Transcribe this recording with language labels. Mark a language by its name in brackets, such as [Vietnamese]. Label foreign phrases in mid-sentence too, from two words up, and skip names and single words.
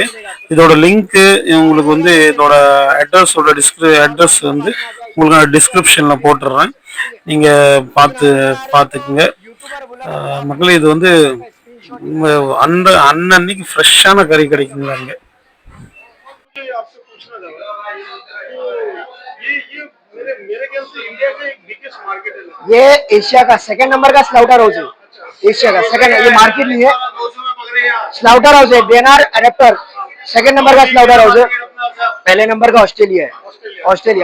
[Tamil] இதோட லிங்க்கு உங்களுக்கு வந்து இதோட அட்ரஸ் வந்து உங்களுக்கு டிஸ்கிரிப்ஷனில் போட்டுடுறேன், நீங்கள் பார்த்துக்குங்க. மக்களே இது வந்து அன்னன்னைக்கு ஃப்ரெஷ்ஷான கறி கிடைக்குங்களா இங்கே. [Hindi] ये एशिया का 2nd नंबर का [English] slaughter house [Hindi] है। एशिया का 2nd, ये मार्केट नहीं है, [English] slaughter house [Hindi] है। देवनार एडेप्टर 2nd नंबर का [English] slaughter house [Hindi] है। पहले नंबर का ऑस्ट्रेलिया है, ऑस्ट्रेलिया।